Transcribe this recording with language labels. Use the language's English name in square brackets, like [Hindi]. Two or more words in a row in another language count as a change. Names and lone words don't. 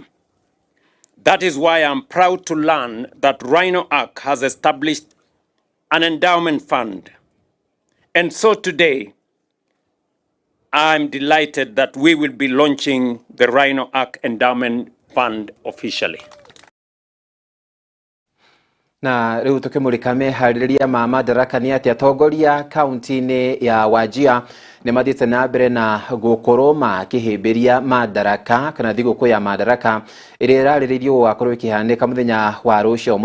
[English] That is why I'm proud to learn that Rhino Arc has established an endowment fund. And so today, I'm delighted that we will be launching the Rhino Arc Endowment Fund officially. [Kikuyu] Na riu tukimulika meharĩrĩria ma madaraka ni ati atongoria kaunti-inĩ ya Wajir ni mathiĩte na mbere na gũkorwo makĩhĩmbĩria madaraka kana thigũkũ ya madaraka ĩrĩa ĩrarĩrĩirio gũgakorwo ĩkĩhanĩka mũthenya wa rũciũ.